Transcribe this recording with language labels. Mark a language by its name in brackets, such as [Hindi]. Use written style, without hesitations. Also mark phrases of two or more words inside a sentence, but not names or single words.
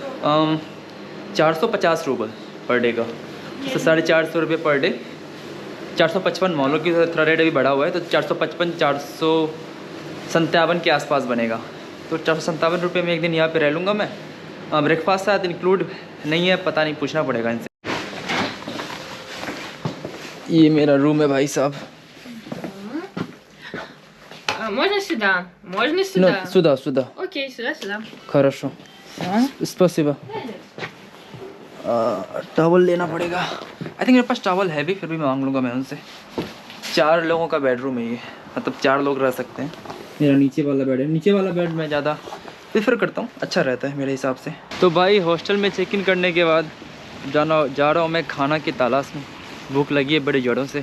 [Hindi] 450 रूबल [English] per day [Hindi] का, तो 450 रुपये [English] per day, [Hindi] 455 मान लो कि थोड़ा रेट अभी बढ़ा हुआ है, तो 455 457 के आसपास बनेगा। तो 457 रुपये में एक दिन यहाँ पे रह लूँगा मैं। ब्रेकफास्ट साथ इंक्लूड नहीं है, पता नहीं, पूछना पड़ेगा इनसे। ये मेरा रूम है भाई साहब। [Russian] Можно сюда? Можно сюда? сюда, сюда. Окей, сюда. Хорошо. Спасибо. [Hindi] टॉवल लेना पड़ेगा, [English] I think [Hindi] मेरे पास टॉवल है भी, फिर भी मैं मांग लूँगा मैं उनसे। 4 लोगों का बेडरूम है ये, मतलब 4 लोग रह सकते हैं। मेरा नीचे वाला बेड है, नीचे वाला बेड मैं ज़्यादा प्रेफर करता हूँ, अच्छा रहता है मेरे हिसाब से। तो भाई हॉस्टल में [English] check in [Hindi] करने के बाद जा रहा हूँ मैं खाना की तलाश में, भूख लगी है बड़े जोरों से।